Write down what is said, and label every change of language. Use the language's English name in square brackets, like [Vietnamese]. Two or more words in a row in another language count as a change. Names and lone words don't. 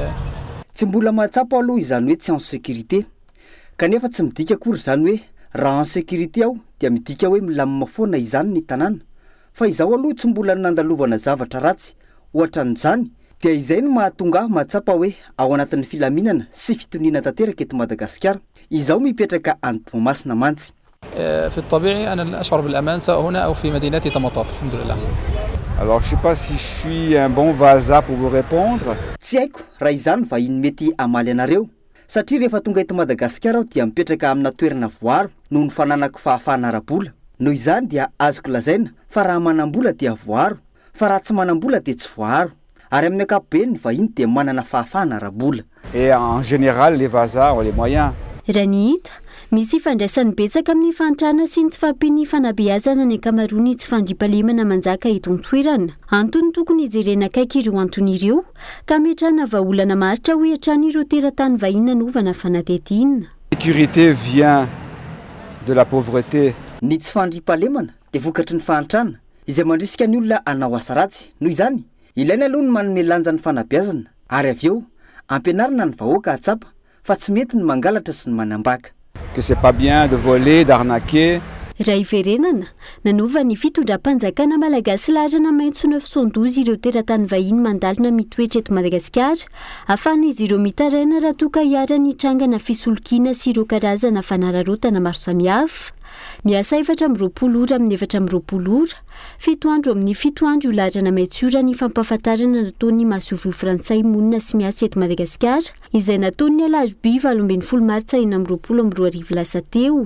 [Malagasy] tsy mbola mahatsapa aloha izany hoe tsy [French] en sécurité. [Malagasy] Kanefa tsy midika akory izany hoe raha [French] en sécurité [Malagasy] aho dia midika hoe milamina foana izany ny tanàna. Fa izaho aloha tsy mbola nandalovana zavatra ratsy. Ohatra n'izany dia izay no mahatonga mahatsapa hoe ao anatin'ny filaminana sy fitoniana tanteraka eto Madagasikara. Izaho mipetraka any Toamasina mantsy. [Arabic] في الطبيعي أنا أشعر بالأمان سواء هنا أو في مدينتي طماطاف الحمد لله. [French] Alors je sais pas si je suis un bon vaza pour vous répondre. [Malagasy] Tsy haiko raha izany vahiny mety amaly anareo. Satria rehefa tonga eto Madagasikara aho dia mipetraka amina toerana voaro noho ny fananako fahafahana ara-bola. Noho izany dia azoko lazaina fa raha manam-bola dia voaro, fa raha tsy manam-bola dia tsy voaro. Ary amin'ny ankapobeny ny vahiny dia manana fahafahana ara-bola. [French] Et en général les vazas ont les moyens. [Malagasy] Raha ny hita, misy fandraisany betsaka amin'ny fantrana sy ny tsy fampiany fanabeazana ny ankamaroany tsy fandriampahalemana manjaka eto an-toerana. Antony tokony hijerena akaiky ireo antony ireo ka metrana vahaolana maritra ho hatrany ireo teratany vahiny nanovana fanadihadiana. [French] Sécurité vient de la pauvreté. [Malagasy] Ny tsy fandriampahalemana dia vokatry ny fahantrana izay mandrisika ny olona hanao asa ratsy. Noho izany, ilaina aloha ny manome lanja ny fanabeazana ary avy eo ampianarina ny vahoaka hatsapa fa tsy mety ny mangalatra sy ny manambaka. [French] Que c'est pas bien de voler, d'arnaquer. [Malagasy] Raha iverenana, nanova ny fitondram-panjakana malagasy laharana maitso 912 ireo teratany vahiny mandalina mitoetra eto Madagasikara, ahafahan'izy ireo mitaraina raha toa ka hiara ny trangana fisolokiana sy ireo karazana fanararotana maro samihafa. Miasa 420 ora amin'ny 420 ora, 7 andro amin'ny 7 andro io laharana maitso ora ny fampahafantarana nataon'ny Masovio Frantsay monina sy miasa eto Madagasikara, izay nataon'ny Alarobia 12 Martsa 2022 lasa teo.